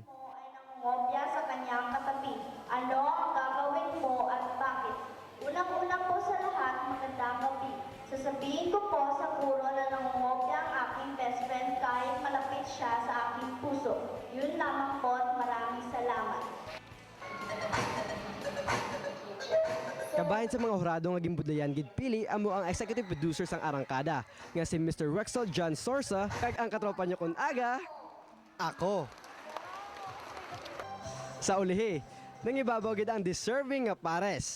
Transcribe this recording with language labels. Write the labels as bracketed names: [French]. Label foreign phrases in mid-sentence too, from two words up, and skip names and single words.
[Filipino] Ngopya sa kanyang katabi. Ano ang gagawin mo at bakit? Unang-una po sa lahat, magandang gabi. Sasabihin ko po sa puro na nangungopya ang aking [English] best friend [Filipino] kahit malapit siya sa aking puso. Yun lamang po at maraming salamat. [Hiligaynon] Kabahin sa mga hurado nga gimbudlayan gid pili amo ang [English] executive producer [Hiligaynon] sang Arangkada nga si Mr. Rexel John Sorsa kag ang katropa niya kun aga ako. Sa ulihi, nangibabaw gid ang deserving nga pares.